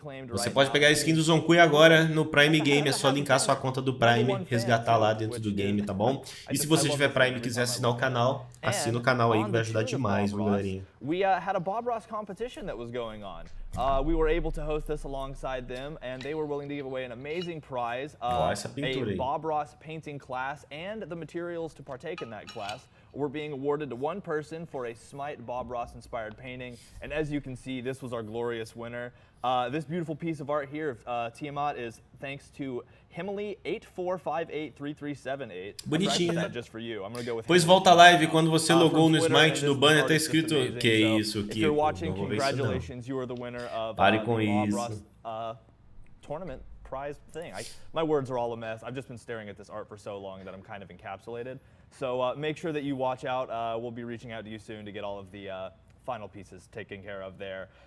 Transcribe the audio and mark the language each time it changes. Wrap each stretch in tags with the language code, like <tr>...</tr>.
<pt>Você pode pegar a skin do Zonkui agora no Prime Game, é só linkar sua conta do Prime, resgatar lá dentro do game, tá bom? E se você tiver Prime e quiser assinar o canal, assina o canal aí que vai ajudar demais, viu, galerinha?</pt> <en>We had a Bob Ross competition that was going on. We were able to host this alongside them, and they were willing to give away an amazing prize, a Bob Ross painting class, and the materials to partake in that class were being awarded to one person for a Smite Bob Ross inspired painting. And as you can see, this was our glorious winner. This beautiful piece of art here of Tiamat is thanks to Himali84583378.</en> <pt>Bonitinho, né?</pt> <en>Just for you. I'm gonna go with</en> <pt>Depois volta a live, quando você logou no Smite, no banner tá escrito... Que isso,</pt> <en>Kiko? If you're watching, congratulations, you are the winner of</en> <pt>Pare com</pt> <en>the Bob</en> <pt>isso.</pt> <en>Ross tournament prize thing. My words are all a mess. I've just been staring at this art for so long that I'm kind of encapsulated. So make sure that you watch out. We'll be reaching out to you soon to get all of the final pieces taken care of there.</en>